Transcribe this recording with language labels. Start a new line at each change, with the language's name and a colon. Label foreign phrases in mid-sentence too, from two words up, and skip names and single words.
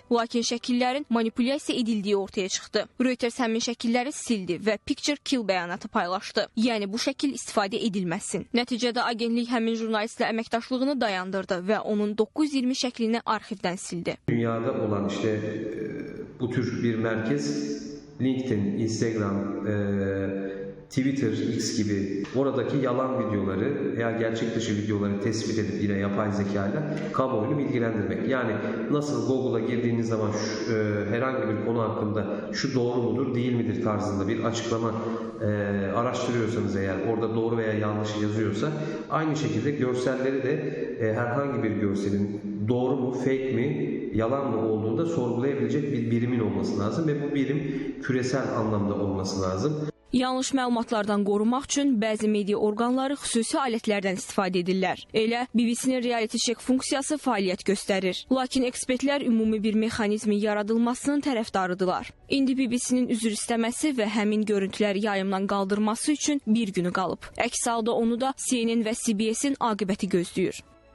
Azerbaijani: Lakin şəkillərin manipulyasiya edildiyi ortaya çıxdı. Reuters həmin şəkilləri sildi və
English: Picture Kill
Azerbaijani: bəyanatı paylaşdı. Yəni bu şəkil istifadə edilməsin. Nəticədə agentlik həmin jurnalistlə əməkdaşlığını dayandırdı və onun 920 şəklini arxivdən sildi.
Turkish: Dünyada olan bu tür bir merkez LinkedIn, Instagram, Twitter, X gibi oradaki yalan videoları veya gerçek dışı videoları tespit edip yine yapay zekayla kamuoyunu bilgilendirmek. Yani nasıl Google'a girdiğiniz zaman herhangi bir konu hakkında şu doğru mudur değil midir tarzında bir açıklama araştırıyorsanız eğer orada doğru veya yanlış yazıyorsa aynı şekilde görselleri de herhangi bir görselin doğru mu, fake mi, yalan mı olduğunu da sorgulayabilecek bir birimin olması lazım ve bu birim küresel anlamda olması lazım.
Azerbaijani: Yanlış məlumatlardan qorumaq üçün bəzi media orqanları xüsusi alətlərdən istifadə edirlər. Elə BBC-nin
English: reality check
Azerbaijani: funksiyası fəaliyyət göstərir. Lakin ekspertlər ümumi bir mexanizmin yaradılmasının tərəfdarıdırlar. İndi BBC-nin üzr istəməsi və həmin görüntüləri yayımdan qaldırması üçün bir günü qalıb. Əks halda onu da CNN və CBS-in aqibəti gözləyir.